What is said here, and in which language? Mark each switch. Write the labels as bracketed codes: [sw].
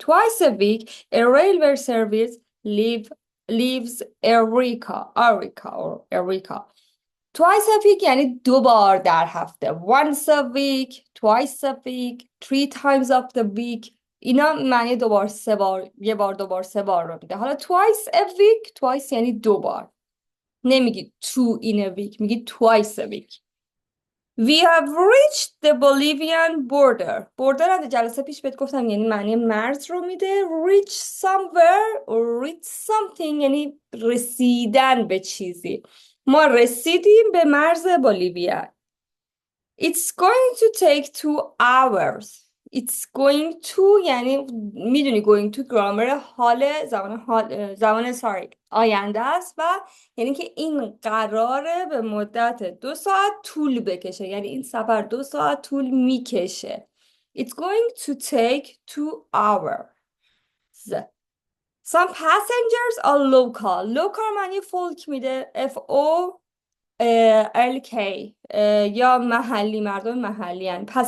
[en] Twice a week a railway service leaves Eureka. Twice a week [fa] یعنی 2 بار در هفته. [en] Once a week, twice a week, 3 times of the week. [fa] اینا معنی 2 بار 3 بار، 1 بار 2 بار 3 بار رو میده. حالا [en] twice a week، [fa] twice یعنی 2 بار. نمیگی [en] two in a week، [fa] میگی twice a week. [en] We have reached the Bolivian border. [fa] border از جلسه پیش بهت گفتم یعنی معنی مرز رو میده. [en] Reach somewhere or reach something [fa] یعنی رسیدن به چیزی. ما رسیدیم به مرز بولیویا. [en] It's going to take 2 hours. It's going to [fa] یعنی میدونی going to گرامر حال زمان آینده است و یعنی که این قراره به مدت 2 ساعت طول بکشه، یعنی این سفر 2 ساعت طول میکشه. [en] It's going to take 2 hours. Some passengers are local. [fa] local معنی فولک میده. FOLK یا محلی، مردم محلی هن.